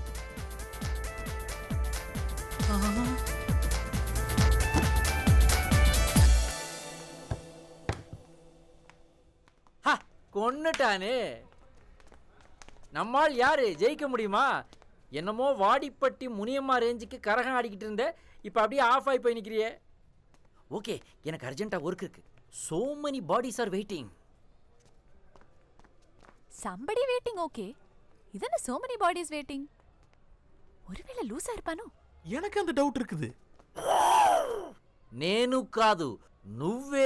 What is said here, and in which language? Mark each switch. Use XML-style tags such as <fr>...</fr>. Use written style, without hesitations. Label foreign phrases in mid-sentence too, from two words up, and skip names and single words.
<ta>கொன்னுட்டானே. நம்மால் யாரு ஜெயிக்க முடியுமா? என்னமோ வாடிப்பட்டி முனியம்மா ரேஞ்சுக்கு கரகம் ஆடிக்கிட்டு இருந்த, இப்ப அப்படியே ஆஃப் ஆகி போய் நிக்கிறியே. ஓகே, எனக்கு அர்ஜென்ட்டா ஒர்க் இருக்கு.</ta> <en>So many bodies are waiting. Somebody waiting, okay.</en> <ta>இதென்ன</ta> <en>so many bodies waiting?</en> <ta>ஒருவேளை லூசா இருப்பானோ? எனக்கு அந்த டவுட் இருக்குது.</ta> <te>నేను కాదు, నువ్వే</te>